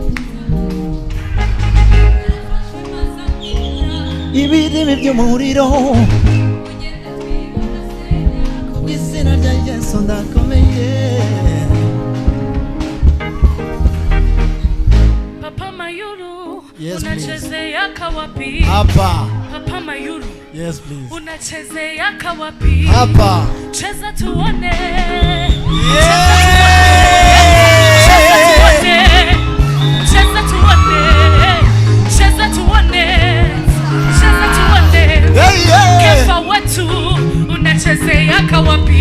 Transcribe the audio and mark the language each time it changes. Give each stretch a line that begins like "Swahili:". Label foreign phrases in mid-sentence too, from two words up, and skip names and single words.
Kinyarwanda: ibireme by'umuriro kubw'izina rya Yesu ndakomeye.
Swahili: Papa Mayuru Yes, unachezea kawapi Hapa. Papa Mayuru
English: Yes, please.
Swahili: unachezea kawapi Hapa. cheza tuone Kefa wetu unachezea kawapi